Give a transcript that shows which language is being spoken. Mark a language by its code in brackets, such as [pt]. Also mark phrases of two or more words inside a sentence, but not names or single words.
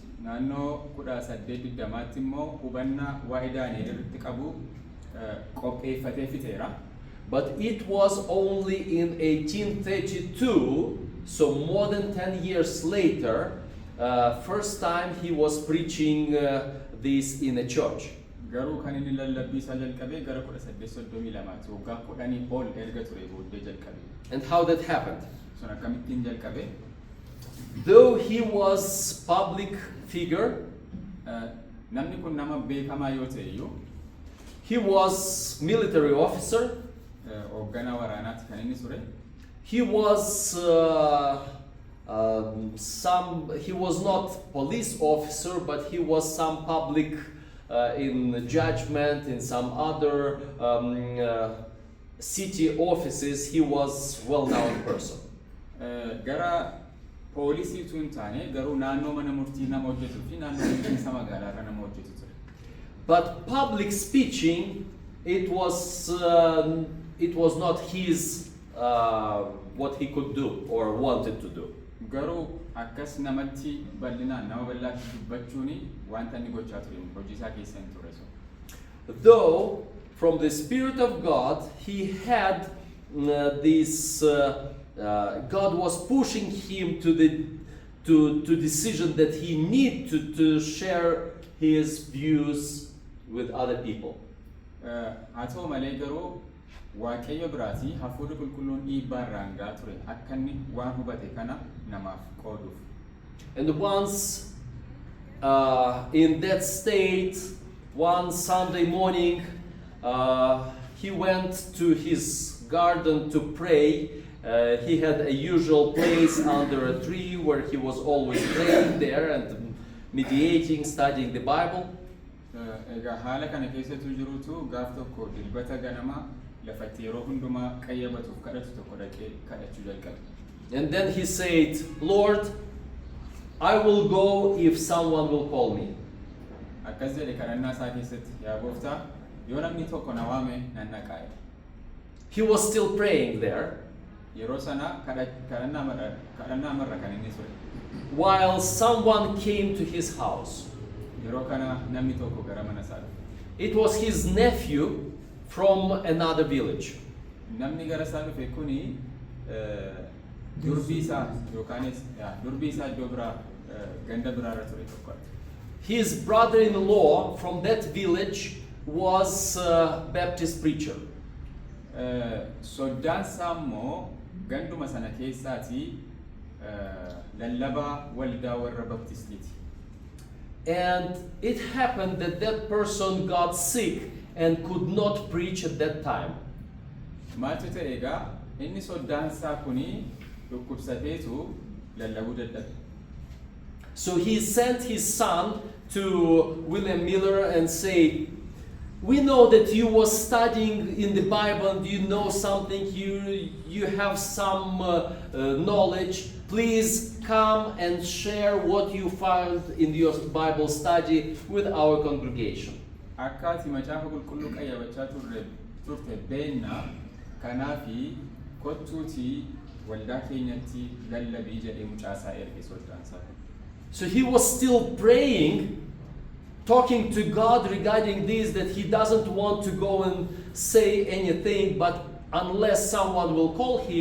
[en] But it was only in 1832, so more than 10 years later, first time he was preaching this in a church. [om] garuu kan inni lallabbii isaa jalqabee gara 1832 waggaa 10 ol erga ture booddee jalqabe. [en] And how that happened? [om] Sun akkamittiin jalqabe? [en] Though he was public figure, [om] Namni kun nama beekamaa yoo ta'e iyyuu [en] he was military officer, [om] hoogganaa waraanaatti kan inni ture. [en] he was he was not police officer, but he was some public in judgment in some other city offices. He was well-known person. [om] Gara poolisii tun taane garuu naannoo mana murtii nama hojjetuu fi naannoo bulchiinsa magaalaa irra nama hojjetu ture. [en] But public speaking, it was not his what he could do or wanted to do. [om] Garuu akkas namatti bal'inaan nama bal'aatti dubbachuuni wanta inni gochaa ture hojii isaa keessa hin ture sun. [en] Though from the Spirit of God, he had this. God was pushing him to decision that he need to share his views with other people. [om] Haa ta'u malee garuu Waaqayyo biraatii hafuurri qulqulluun dhiibbaa irraan gahaa ture akka inni waan hubate kana namaaf qooduuf. [en] And once in that state, one Sunday morning, he went to his garden to pray. He had a usual place under a tree where he was always praying there and meditating, studying the Bible. [om] Egaa haala kana keessattuu jirutu gaaf tokko dilbata ganamaa lafatti yeroo hundumaa qayyabatuuf kadhatu tokko dhaqee kadhachuu jalqabe. [en] And then he said, Lord, I will go if someone will call me. [om] Akkas jedhe kadhannaa isaa keessatti yaa gooftaa yoo namni tokko na waame nan dhaqaa. [en] He was still praying there. [om] Yeroo sana kadhannaa marra kan inni ture. [en] While someone came to his house. [om] Yeroo kana namni tokko gara mana isaa dhufe. [en] It was his nephew from another village. [om] Namni gara isaa dhufe kuni durbii isaa yookaanis durbii isaa iddoo biraa ganda biraarra ture tokkodha. [en] His brother-in-law from that village was a Baptist preacher. [om] Soddaan isaa immoo ganduma sana keessaati lallabaa waldaa warra Baptistiiti. [en] And it happened that that person got sick and could not preach at that time. [om] Maaltu ta'e egaa inni soddaan isaa kuni dhukkubsateetu lallabuu dadhabe. [en] So he sent his son to William Miller and said, we know that you were studying in the Bible and you know something, you have some knowledge. Please come and share what you found in your Bible study with our congregation. [om] Akkaati macaafa qulqulluu qayyabachaa turte beekna kanaafi kottuutii waldaa keenyatti lallabii jedhee mucaasaa erge soddaan isaa. [en] So he was still praying, talking to God regarding this, that he doesn't want to go and say anything, but unless someone will call him.